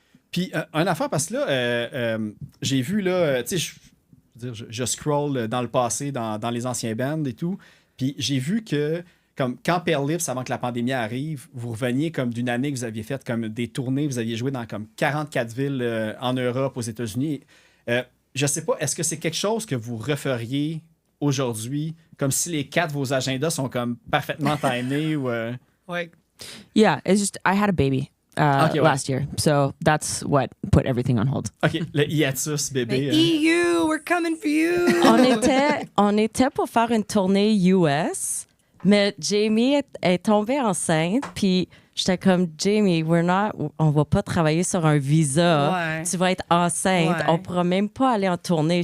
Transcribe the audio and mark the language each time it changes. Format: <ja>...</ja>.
<fr>Puis, une affaire, parce que là, j'ai vu, là, tu sais, je scroll dans le passé, dans les anciens bands et tout, puis j'ai vu que, comme quand Pale Lips, avant que la pandémie arrive, vous reveniez comme d'une année que vous aviez fait comme des tournées, vous aviez joué dans comme 44 villes en Europe, aux États-Unis. Je sais pas, est-ce que c'est quelque chose que vous referiez aujourd'hui, comme si les 4, vos agendas sont comme parfaitement timés ou...</fr> <en>Like, Yeah, it's just I had a baby Okay, well. last year, so that's what put everything on hold.</en> <fr>OK, le hiatus, bébé.</fr> <en>EU, we're coming for you.</en> <fr>On était pour faire une tournée US, mais Jamie est tombée enceinte, puis j'étais comme, Jamie, on va pas travailler sur un visa. Ouais. Tu vas être enceinte. Ouais. On pourra même pas aller en tournée.</fr>